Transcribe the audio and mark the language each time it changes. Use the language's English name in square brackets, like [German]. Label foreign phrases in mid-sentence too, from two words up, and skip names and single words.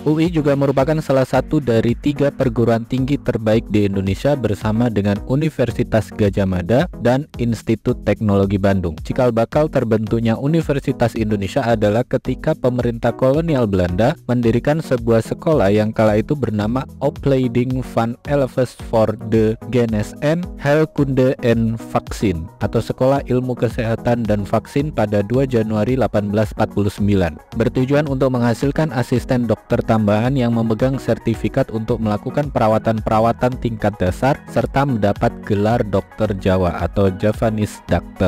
[Indonesian] UI juga merupakan salah satu dari 3 perguruan tinggi terbaik di Indonesia bersama dengan Universitas Gadjah Mada dan Institut Teknologi Bandung. Cikal bakal terbentuknya Universitas Indonesia adalah ketika pemerintah kolonial Belanda mendirikan sebuah sekolah yang kala itu bernama Opleiding van Elves voor de Genees en Heelkunde en Vaksin atau Sekolah Ilmu Kesehatan dan Vaksin pada 2 Januari 1849, bertujuan untuk menghasilkan asisten dokter tambahan yang memegang sertifikat untuk melakukan perawatan-perawatan tingkat dasar serta mendapat gelar dokter Jawa atau Javanese Doctor.